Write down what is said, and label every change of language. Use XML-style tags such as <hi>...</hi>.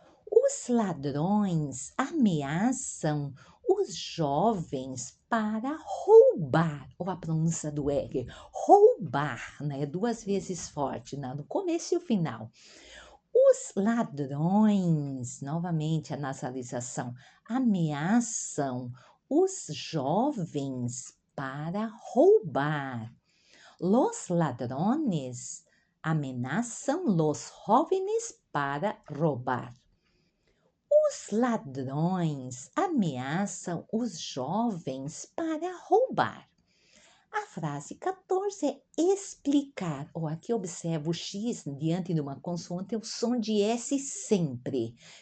<pt>Os ladrões ameaçam os jovens para roubar, ou a pronúncia do R, roubar, né? Duas vezes forte, no começo e o final. Os ladrões, novamente a nasalização, ameaçam os jovens para roubar.</pt> <es>Los ladrones amenazam los jóvenes para roubar.</es> <pt>Os ladrões ameaçam os jovens para roubar. A frase 14 é explicar. Aqui observa o X diante de uma consoante, é o som de S sempre.</pt>